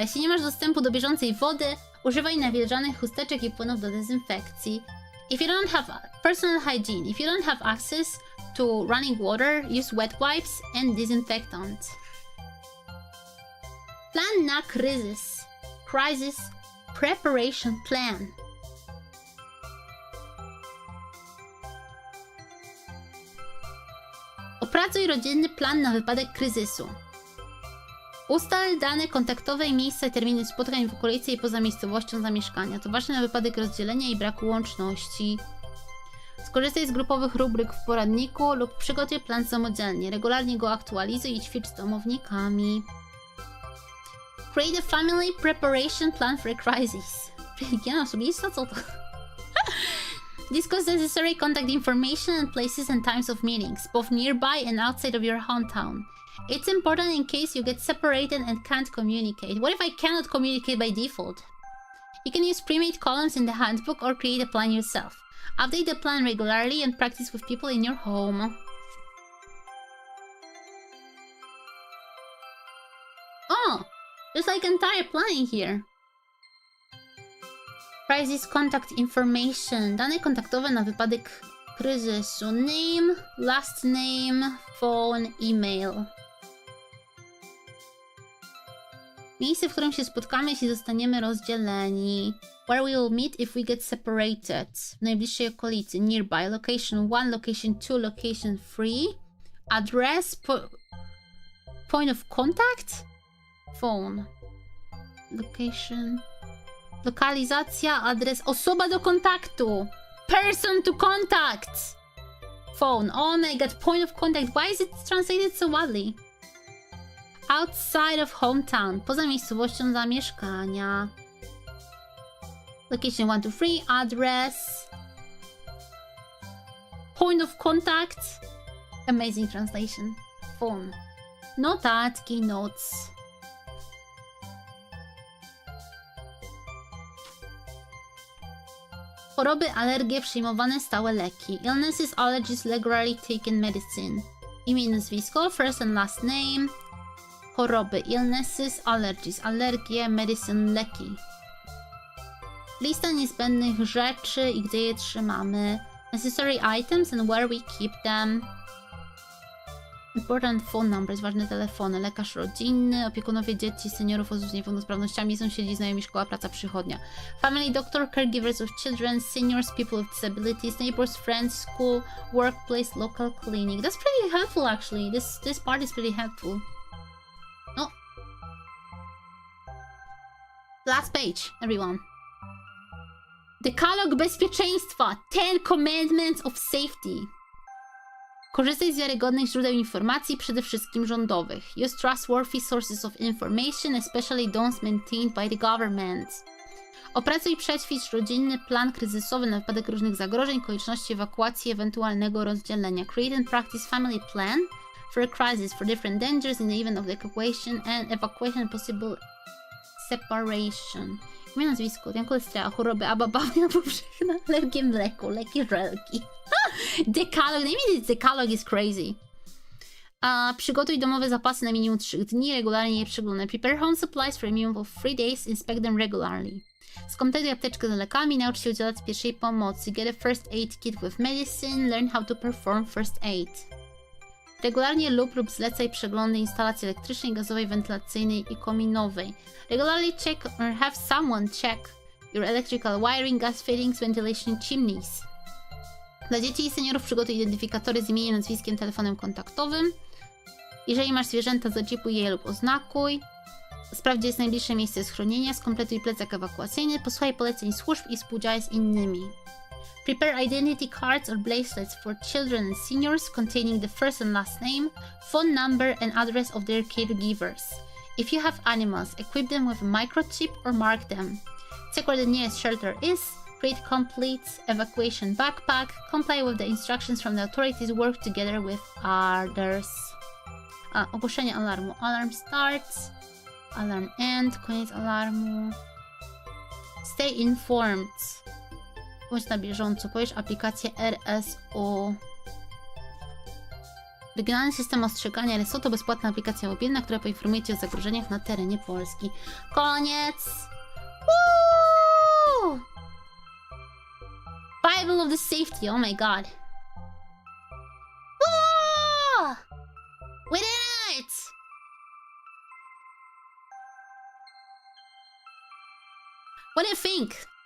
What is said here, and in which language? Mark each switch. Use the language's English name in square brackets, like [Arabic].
[Polish] Jeśli nie masz dostępu do bieżącej wody, używaj nawilżanych chusteczek i płynów do dezynfekcji. [English] If you don't have personal hygiene, if you don't have access to running water, use wet wipes and disinfectant. [Polish] Plan na kryzys. [English] Crisis preparation plan. [Polish] Opracuj rodzinny plan na wypadek kryzysu. Ustal dane kontaktowe i miejsca i terminy spotkań w okolicy i poza miejscowością zamieszkania. To ważne na wypadek rozdzielenia i braku łączności. Skorzystaj z grupowych rubryk w poradniku lub przygotuj plan samodzielnie. Regularnie go aktualizuj i ćwicz z domownikami. [English] Create a family preparation plan for a crisis. [Polish] Ja sobie co to? [English] Discuss necessary contact information and places and times of meetings, both nearby and outside of your hometown. It's important in case you get separated and can't communicate. What if I cannot communicate by default? You can use pre-made columns in the handbook or create a plan yourself. Update the plan regularly and practice with people in your home. Oh! There's like entire planning here. Crisis contact information. [Polish] Dane kontaktowe na wypadek kryzysu. [English] Name, last name, phone, email. [Polish] Miejsce, w którym się spotkamy, jeśli zostaniemy rozdzieleni. [English] Where we will meet if we get separated. [Polish] W najbliższej okolicy. [English] Nearby. Location 1, location 2, location 3. Address. Point of contact? Phone. Location. [Polish] Lokalizacja, adres, osoba do kontaktu. [English] Person to contact. Phone. Oh my god, point of contact. Why is it translated so oddly? Outside of hometown. [Polish] Poza miejscowością zamieszkania. [English] Location 1, 2, 3. Address. Point of contact. Amazing translation. Phone. [Polish] Notatki, notes. Choroby, alergie, przyjmowane stałe leki. [English] Illnesses, allergies, regularly taken medicine. [Polish] Imię i nazwisko, [English] first and last name. Choroby, illnesses, allergies, alergie, medicine, leki. [Polish] Lista niezbędnych rzeczy i gdzie je trzymamy. [English] Necessary items and where we keep them. Important phone numbers, [Polish] ważne telefony, lekarz rodzinny, opiekunowie dzieci, seniorów, osób z niepełnosprawnościami, sąsiedzi, znajomi, szkoła, praca, przychodnia. [English] Family doctor, caregivers of children, seniors, people with disabilities, neighbors, friends, school, workplace, local clinic. That's pretty helpful actually. This part is pretty helpful. Oh. Last page, everyone. [Polish] Dekalog bezpieczeństwa. [English] 10 commandments of safety. [Polish] Korzystaj z wiarygodnych źródeł informacji, przede wszystkim rządowych. [English] Use trustworthy sources of information, especially those maintained by the government. [Polish] Opracuj i przećwicz rodzinny plan kryzysowy na wypadek różnych zagrożeń, konieczności ewakuacji, ewentualnego rozdzielenia. [English] Create and practice family plan for a crisis, for different dangers in the event of the evacuation and possible separation. [Polish] Imię, nazwisko, Dianko Lastrea, choroby, ababawy powszechne, alergie mleku, leki, żelki. Dekalog, najmniej dekalog [English] is crazy. [Polish] Przygotuj domowe zapasy na minimum 3 dni, regularnie je przeglądaj. [English] Prepare home supplies for a minimum of 3 days, inspect them regularly. [Polish] Skompletuj apteczkę z lekami, naucz się udzielać pierwszej pomocy. [English] Get a first aid kit with medicine, learn how to perform first aid. [Polish] Regularnie lub zlecaj przeglądy instalacji elektrycznej, gazowej, wentylacyjnej i kominowej. [English] Regularly check or have someone check your electrical wiring, gas fittings, ventilation chimneys. [Polish] Dla dzieci i seniorów przygotuj identyfikatory z imieniem, nazwiskiem, telefonem kontaktowym. Jeżeli masz zwierzęta, zaczipuj je lub oznakuj. Sprawdź, gdzie jest najbliższe miejsce schronienia. Skompletuj plecak ewakuacyjny. Posłuchaj poleceń służb i współdziałaj z innymi. [English] Prepare identity cards or bracelets for children and seniors containing the first and last name, phone number and address of their caregivers. If you have animals, equip them with a microchip or mark them. Check where the nearest shelter is. Create complete evacuation backpack. Comply with the instructions from the authorities. Work together with others. [Polish] Ogłoszenie alarmu. [English] Alarm starts. Alarm end. [Polish] Koniec alarmu. [English] Stay informed. [Polish] Bądź na bieżąco. Pobierz aplikację RSO. Regionalny system ostrzegania RSO to bezpłatna aplikacja mobilna, która poinformuje Cię o zagrożeniach na terenie Polski. Koniec! Woo! [English] Bible of the safety, oh my god. Woo! We did it! What do you think?